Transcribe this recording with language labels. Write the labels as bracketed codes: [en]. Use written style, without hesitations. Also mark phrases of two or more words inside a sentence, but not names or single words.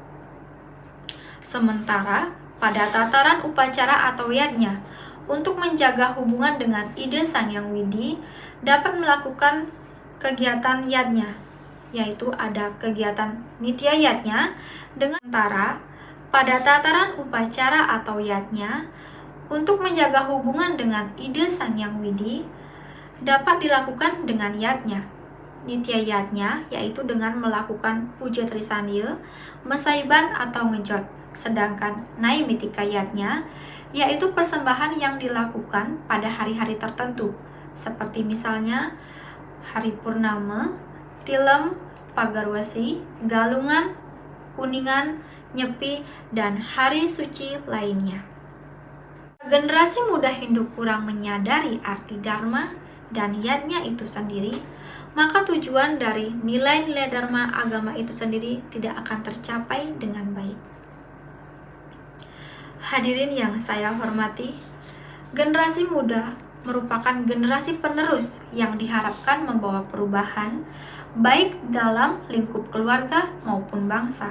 [id] Sementara pada tataran upacara atau yatnya, untuk menjaga hubungan dengan ide Sang Yang Widi dapat melakukan kegiatan yatnya, yaitu ada kegiatan nitya yatnya dengan antara pada tataran upacara atau yatnya, untuk menjaga hubungan dengan ide Sang Yang Widi dapat dilakukan dengan yatnya. Nitya yatnya yaitu dengan melakukan puja trisandya, mesaiban atau ngejot. Sedangkan naimittika yatnya yaitu persembahan yang dilakukan pada hari-hari tertentu, seperti misalnya hari purnama, tilam, pagarwasi, galungan, kuningan, nyepi, dan hari suci lainnya. Generasi muda Hindu kurang menyadari arti dharma dan yatnya itu sendiri, maka tujuan dari nilai-nilai dharma agama itu sendiri tidak akan tercapai dengan baik. Hadirin yang saya hormati, generasi muda merupakan generasi penerus yang diharapkan membawa perubahan baik dalam lingkup keluarga maupun bangsa.